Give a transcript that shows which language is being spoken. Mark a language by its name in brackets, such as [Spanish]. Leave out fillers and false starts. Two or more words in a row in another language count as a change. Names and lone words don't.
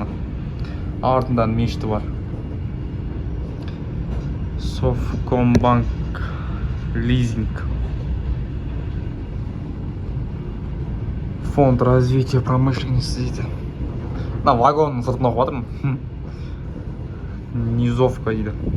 [Kazakh] Артынан мешіті бар. Совкомбанк лизинг. Фонд развития промышленности дейді. Мына вагонның сыртын оқып жатырмын. Низовка дейді.